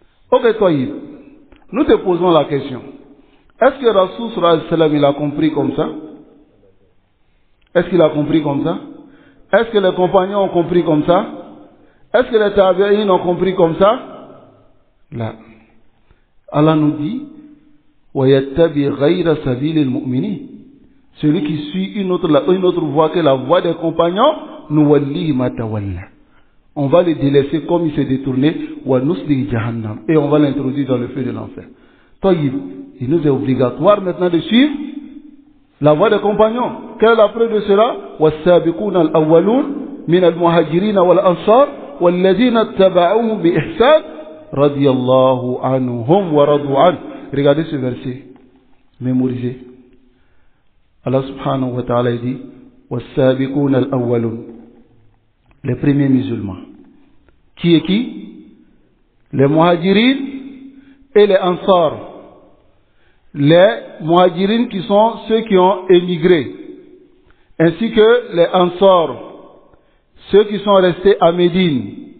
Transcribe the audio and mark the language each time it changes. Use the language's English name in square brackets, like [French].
[French] Ok, toi, nous te posons la question. Est-ce que Rasul [Arabic] sallallahu alayhi wa sallam [French] il a compris comme ça? Est-ce qu'il a compris comme ça? Est-ce que les compagnons ont compris comme ça? Est-ce que les tabi'in ont compris comme ça? Là. Allah nous dit [Arabic] وَيَتَّبِي غَيْرَ سَبِيلِ الْمُؤْمِنِينَ. [French] Celui qui suit une autre voie que la voie des compagnons, nous [Arabic] wallihi ma tawalla. [French] On va le délaisser comme il s'est détourné, [Arabic] wa nusli jahannam, [French] et on va l'introduire dans le feu de l'enfer. Taïb, il nous est obligatoire maintenant de suivre la voie des compagnons. Quelle est la preuve de cela? [Arabic] Was-sabiquna al-awwalun min al-muhajirin wal-ansar والذين اتبعوهم بإحسان رضي الله عنهم ورضوا عنه. [French] Regardez ce verset, mémorisez. Allah [Arabic] subhanahu wa ta'ala [French] dit [Arabic] والسابقون الأولون, [French] les premiers musulmans. Qui est qui? Les muhajirin et les ansar. Les muhajirin qui sont ceux qui ont émigré, ainsi que les ansar, ceux qui sont restés à Médine.